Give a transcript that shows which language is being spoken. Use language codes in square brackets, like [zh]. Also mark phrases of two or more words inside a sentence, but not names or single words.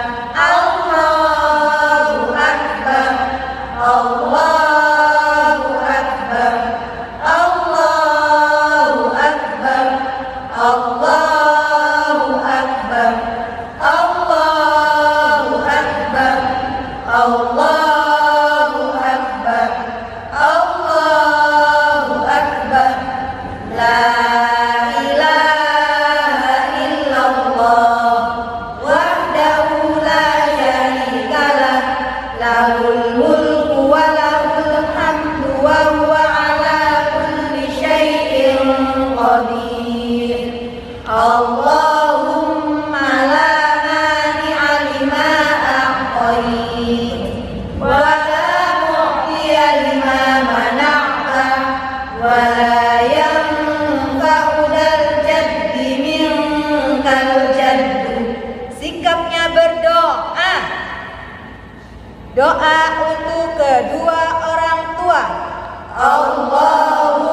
[ar] الله أكبر، الله أكبر، الله أكبر، الله أكبر، الله أكبر، الله أكبر، الله أكبر. لا إله إلا الله وحده لا شريك له، له الملك وله الحمد وهو على كل شيء قدير. اللهم لا مانع لما أعطيت ولا معطي لما منعت ولا ينفع ذا الجد منك الجد. [id] Sikapnya berdoa. Doa untuk kedua orang tua. Allah